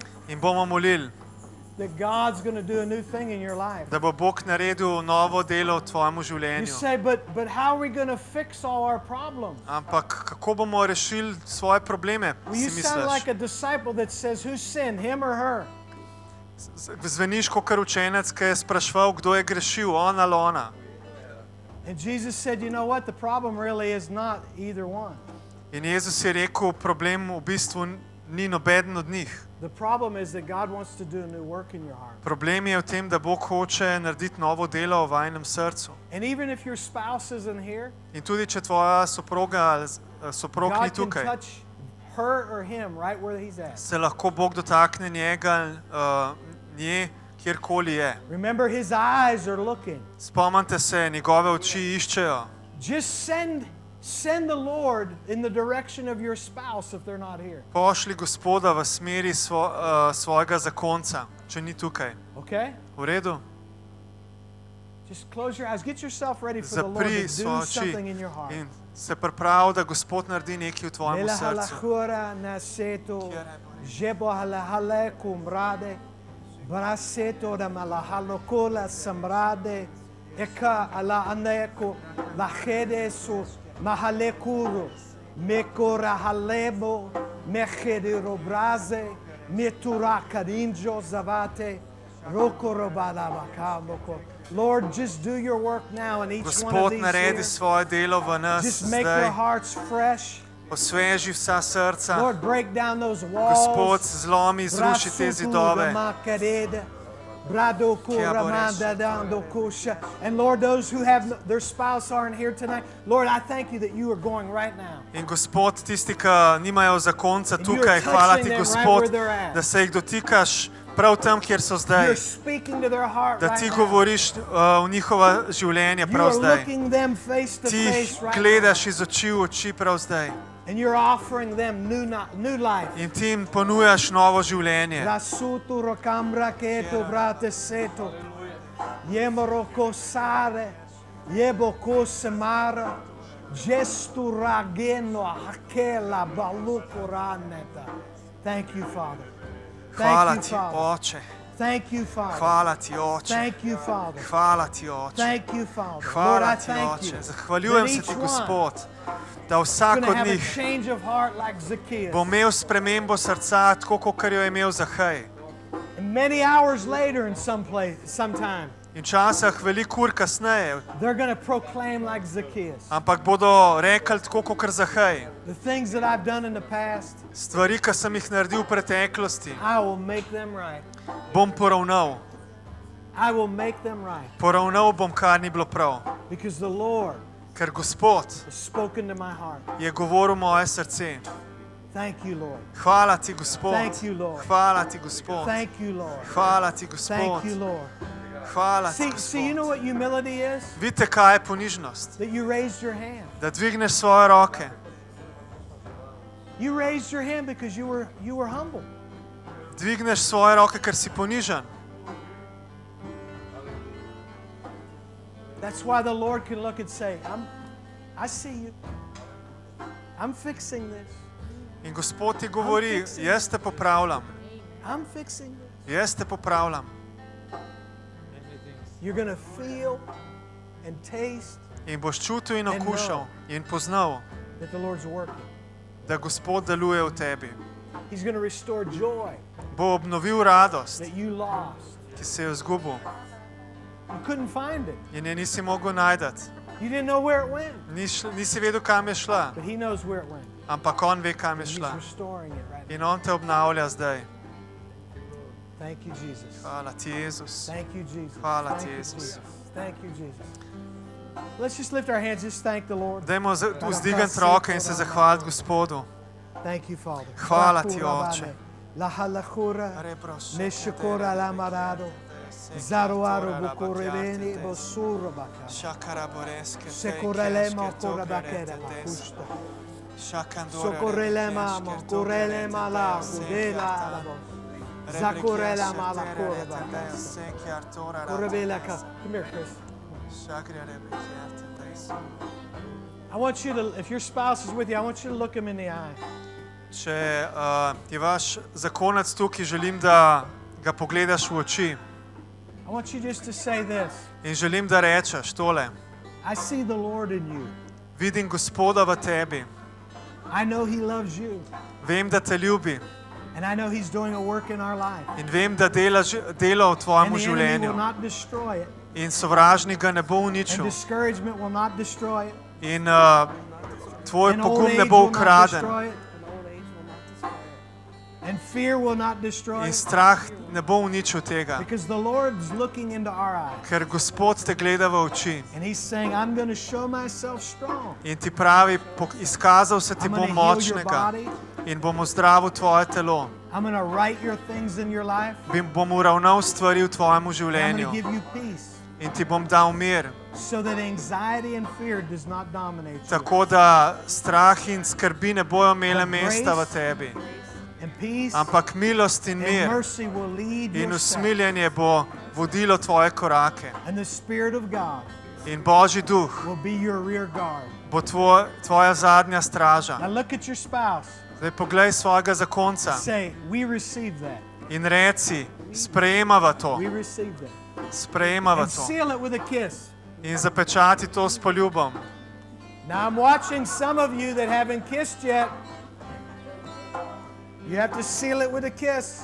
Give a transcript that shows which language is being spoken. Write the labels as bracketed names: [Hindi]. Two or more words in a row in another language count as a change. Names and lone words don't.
[Slovenian] in bomo molili, [English] that God's going to do a new thing in your life. [Slovenian] da bo Bog naredil novo delo v tvojem [English] You [Slovenian] življenju. [English] say, but how are we going to fix all our problems? [Slovenian] Ampak kako bomo rešili svoje probleme, [English] Well, [Slovenian] si [English] you sound like [Slovenian] misliš? [English] a disciple that says, who sinned, him or her? [Slovenian] Zveniš kot učenec, ki je spraševal, kdo je grešil, on ali ona. [English] And Jesus said, you know what? The problem really is not either one. [Slovenian] In Jezus je rekel, problem v bistvu ni nobeden od njih. [English] The problem is that God wants to do a new work in your heart. [Slovenian] Problem je v tem, da Bog hoče narediti novo delo v vajinem srcu. [English] And even if your spouse isn't here, [Slovenian] In tudi, če tvoja soproga ali soprog ni [English] God can [Slovenian] tukaj, [English] touch her or him right where he's at. [Slovenian] se lahko Bog dotakne njega, nje, kjerkoli je. [English] Remember, his eyes are looking. [Slovenian] Spomnite se, njegove oči iščejo. [English] Just send the Lord in the direction of your spouse if they're not here. [Slovenian] Pošli Gospoda v smeri svojega zakonca, če ni tukaj. [English] Okay? [Slovenian] V redu? [English] Just close your eyes. Get yourself ready for the Lord to [Slovenian] Zapri [English] do [Slovenian] svoje [English] something [Slovenian] oči [English] in your heart. [Slovenian] in se pripravi, da Gospod naredi nekaj v tvojem Mela srcu. halahura naseto, jebo halahale kumrade, braseto da malahalokola samrade, eka ala aneko lahede su mahalekuru, mekora halebo, mechedero braze, metura karinjo zavate, rokoro balabakaboko. [English] Lord, just do your work now in each one of [Slovenian] Gospod, [English] these [Slovenian] naredi [English] here. [Slovenian] svoje delo v nas [English] Just make their [Slovenian] zdaj. [English] hearts fresh. [Slovenian] Osveži vsa srca. [English] Lord, break down those walls. [Slovenian] Gospod, zlomi, zruši te zidove. [English] And Lord, those who have their spouse aren't here tonight, Lord, I thank you that you are going right now. [Slovenian] In Gospod, tisti, ki nimajo zakonca [English] And you're [Slovenian] tukaj, hvala [English] touching [Slovenian] ti, [English] them right [Slovenian] Gospod, [English] where they're at. [Slovenian] da se jih dotikaš prav tam, kjer so zdaj. [English] You're speaking to their heart [Slovenian] Da [English] right [Slovenian] ti [English] now. [Slovenian] govoriš v njihova življenja [English] You [Slovenian] prav [English] are [Slovenian] zdaj. [English] looking them face to [Slovenian] Ti [English] face [Slovenian] jih [English] right now. [Slovenian] gledaš iz oči v oči prav zdaj. [English] And you're offering them new life. [Slovenian] In ti jim ponujaš novo življenje. Rasutu rokambra keto brate seto. Yemoroko sare. Yeboko semara. Gestu rageno hakela baluko raneta. [English] Thank you, Father. [Slovenian] Hvala [English] Thank [Slovenian] ti, [English] you, Father. [Slovenian] Oče. [English] Thank you, Father. [Slovenian] Hvala ti, Oče. [English] Thank you, Father. [Slovenian] Hvala ti, Oče. [English] Thank you, Father. Lord, [Slovenian] Hvala [English] I [Slovenian] ti, [English] thank you. [Slovenian] Oče. Zahvaljujem [English] that [Slovenian] se [English] each [Slovenian] ti, [English] one [Slovenian] Gospod, da [English] is [Slovenian] vsak [English] gonna [Slovenian] od [English] have a [Slovenian] njih [English] change of heart like Zacchaeus. [Slovenian] bo imel spremembo srca, tako kot jo je imel Zahej. [English] And many hours later in sometime, [Slovenian] In včasih veliko ur kasneje, [English] they're going to proclaim like Zacchaeus. [Slovenian] ampak bodo rekli tako kot Zahej. [English] The things that I've done in the past, [Slovenian] Stvari, ki sem jih naredil v preteklosti, [English] I will make them right. [Slovenian] bom poravnal. [English] I will make them right. [Slovenian] Poravnal bom, kar ni bilo prav. [English] Because the Lord [Slovenian] Ker Gospod [English] has spoken to my heart. [Slovenian] je govoril moje srce. [English] Thank you, Lord. [Slovenian] Hvala ti, Gospod. [English] Thank you, Lord. [Slovenian] Hvala ti, Gospod. [English] Thank you, Lord. [Slovenian] Hvala ti, Gospod. [English] Thank you, Lord. [Slovenian] Hvala ti, [English] See, you know [Slovenian] Gospod. [English] what humility is? [Slovenian] Vidite, kaj je ponižnost? [English] That you raised your hand. [Slovenian] Da dvigneš svoje roke. [English] You raised your hand because you were humble. [Slovenian] Dvigneš svoje roke, ker si ponižen. [English] That's why the Lord can look and say, I see you. I'm fixing this. [Slovenian] In Gospod ti govori, jaz te popravljam. [English] I'm fixing this. [Slovenian] Jaz te popravljam. [English] You're going to feel and taste [Slovenian] In boš čutil in okušal in poznal, [English] that the Lord's working. [Slovenian] da Gospod deluje v tebi. [English] He's going to restore joy [Slovenian] Bo obnovil radost, [English] that you lost. [Slovenian] ki si jo izgubil [English] You couldn't find it. [Slovenian] in je nisi mogel najdeti. [English] You didn't know where it went. [Slovenian] Nisi vedel, kam je šla, [English] But He knows where it went. [Slovenian] ampak on ve, kam je [English] And He's [Slovenian] šla. [English] restoring it right now. [Slovenian] In on te obnavlja zdaj. [English] Thank you, Jesus. [Slovenian] Hvala ti, Jezus. [English] Thank you, Jesus. [Slovenian] Hvala [English] Thank [Slovenian] ti, [English] you, [Slovenian] Jezus. [English] Jesus. Thank you, Jesus. Let's just lift our hands. Just thank the Lord. [Slovenian] Dajmo vzdigniti roke in se zahvaliti Gospodu. [English] Thank you, Father. [Slovenian] Hvala ti, Oče. La halakura, meshkora la marado, zaruaro bukureveni bosuro baka. Sekorelema korabakera bakusta. Sokorelema mokorelema la kudela la bo. Zakorelema la korabaka. Korabela ka. [English] Come here, Chris. I want you to, if your spouse is with you, I want you to look him in the eye. [Slovenian] Če je vaš zakonec tukaj, želim, da ga pogledaš v oči. [English] I want you just to say this. [Slovenian] In želim, da rečeš tole. [English] I see the Lord in you. [Slovenian] Vidim Gospoda v tebi. [English] I know He loves you. [Slovenian] Vem, da te ljubi. [English] And I know He's doing a work in our life. [Slovenian] In vem, da dela delo v tvojem [English] And the enemy [Slovenian] življenju. [English] will not destroy it. [Slovenian] In sovražnik ga ne bo [English] And [Slovenian] uničil. [English] discouragement will not destroy it. [Slovenian] In tvoj [English] And old [Slovenian] pogum ne [English] age [Slovenian] bo [English] will not [Slovenian] ukraden. [English] destroy it. And fear will not destroy [Slovenian] In [English] it. [Slovenian] strah ne bo uničil tega. [English] Because the Lord's looking into our eyes. [Slovenian] Ker Gospod te gleda v oči. [English] And He's saying, I'm going to show myself strong. [Slovenian] In ti pravi, izkazal se ti [English] I'm [Slovenian] bom [English] going to heal your [Slovenian] močnega. [English] body. [Slovenian] In bom ozdravil tvoje telo. [English] I'm going to right your things in your life. [Slovenian] Bom uravnal stvari v tvojem [English] And I'm going [Slovenian] življenju. [English] to give you peace. [Slovenian] In ti bom dal mir. [English] So that anxiety and fear does not dominate you. [Slovenian] Tako da strah in skrbi ne bojo imele mesta v tebi. [English] And peace [Slovenian] Ampak milost in [English] and [Slovenian] mir [English] mercy will lead [Slovenian] in [English] your steps. [Slovenian] usmiljenje bo vodilo tvoje korake. [English] And the Spirit of God [Slovenian] In Božji duh [English] will be your rear guard. [Slovenian] bo tvoja zadnja straža. [English] Now look at your spouse. [Slovenian] Zdaj poglej svojega zakonca [English] Say, we receive that. [Slovenian] in reci, sprejemava to, [English] We receive that. [Slovenian] sprejemava [English] And [Slovenian] to. [English] seal it with a kiss. [Slovenian] In zapečati to s poljubom. [English] Now I'm watching some of you that haven't kissed yet. You have to seal it with a kiss.